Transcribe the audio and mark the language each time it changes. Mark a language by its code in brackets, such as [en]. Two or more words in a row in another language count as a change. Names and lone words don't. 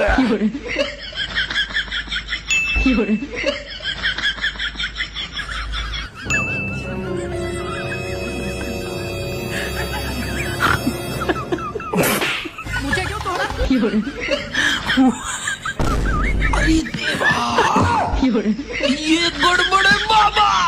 [zh] 人，有人。 [hi] मुझे क्यों तोड़ा? [zh] 有人， [hi] अरे देवा, [zh] 有人， [hi] ये गड़बड़ है बाबा।